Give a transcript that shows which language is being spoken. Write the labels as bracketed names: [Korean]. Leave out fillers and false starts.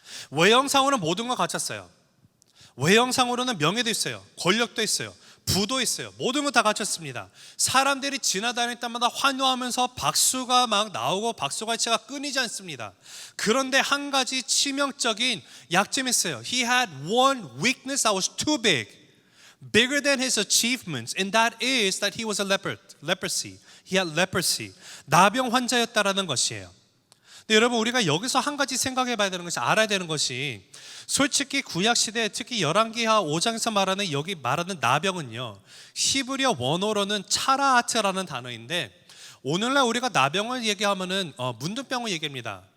[Korean] 외형상으로는 모든 걸 갖췄어요. 외형상으로는 명예도 있어요. 권력도 있어요. 부도 있어요. 모든 거 다 갖췄습니다. 사람들이 지나다닐 때마다 환호하면서 박수가 막 나오고 박수갈채가 끊이지 않습니다. 그런데 한 가지 치명적인 약점이 있어요. [English] He had one weakness that was too bigger than his achievements, and that is that he was a leprosy. He had leprosy. [Korean] 나병 환자였다라는 것이에요. 근데 여러분 우리가 여기서 한 가지 생각해 봐야 되는 것이 알아야 되는 것이 솔직히 구약시대 특히 열왕기하 5장에서 말하는 여기 말하는 나병은요 히브리어 원어로는 차라아트라는 단어인데 오늘날 우리가 나병을 얘기하면은 문둥병을 얘기합니다.